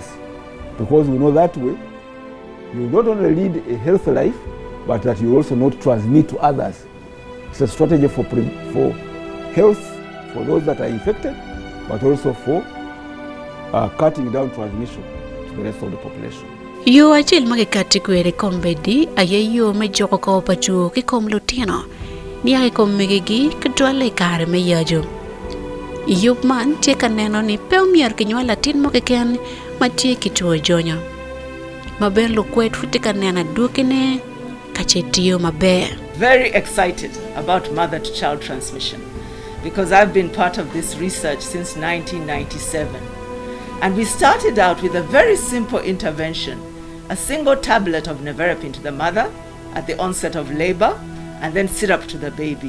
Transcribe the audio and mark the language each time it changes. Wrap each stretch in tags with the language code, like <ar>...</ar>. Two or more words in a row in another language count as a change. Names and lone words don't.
<en>Because we know that way, you not only lead a healthy life, but that you also not transmit to others. It's a strategy for health for those that are infected, but also for cutting down transmission to the rest of the population.</en> <alz>Yo achil magikati kwere kombedi aye yo me joko ko pachu ki kom lutino ni ay kom megigi kdwale kare me yajo yup man tie kaneno ni pewmier kinywa latin mo keken matie kituo jonyo maber lo kwet futi kanena dukine kachetio maber.</alz> <en>Very excited about mother-to-child transmission because I've been part of this research since 1997. And we started out with a very simple intervention, a single tablet of nevirapine to the mother at the onset of labor, and then syrup to the baby.</en>